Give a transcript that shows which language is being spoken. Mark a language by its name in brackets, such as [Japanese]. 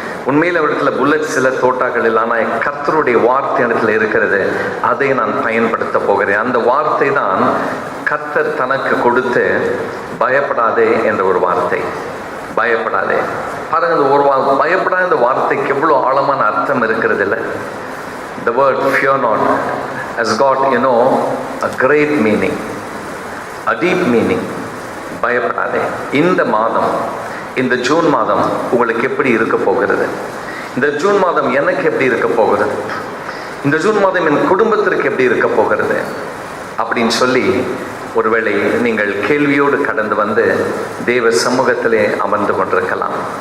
[Tamil] உண்மையில் அவரிடத்தில் புல்லட் சில தோட்டாக்கள் இல்லை, ஆனால் கர்த்தருடைய வார்த்தை இடத்துல இருக்கிறது, அதை நான் பயன்படுத்த போகிறேன். அந்த வார்த்தை தான் கர்த்தர் தனக்கு கொடுத்து பயப்படாதே என்ற ஒரு வார்த்தை. பயப்படாதே. பாருங்க, இந்த ஒரு பயப்படாத இந்த வார்த்தைக்கு எவ்வளோ ஆழமான அர்த்தம் இருக்கிறது இல்லை? [English] The word fear not has got, a great meaning, a deep meaning. [Tamil] பயப்படாதே. இந்த மாதம், இந்த ஜூன் மாதம் உங்களுக்கு எப்படி இருக்க போகிறது? இந்த ஜூன் மாதம் எனக்கு எப்படி இருக்க போகிறது? இந்த ஜூன் மாதம் என் குடும்பத்திற்கு எப்படி இருக்க போகிறது அப்படின்னு சொல்லி ஒருவேளை நீங்கள் கேள்வியோடு கடந்து வந்து தேவ சமூகத்திலே அமர்ந்து கொண்டிருக்கலாம்.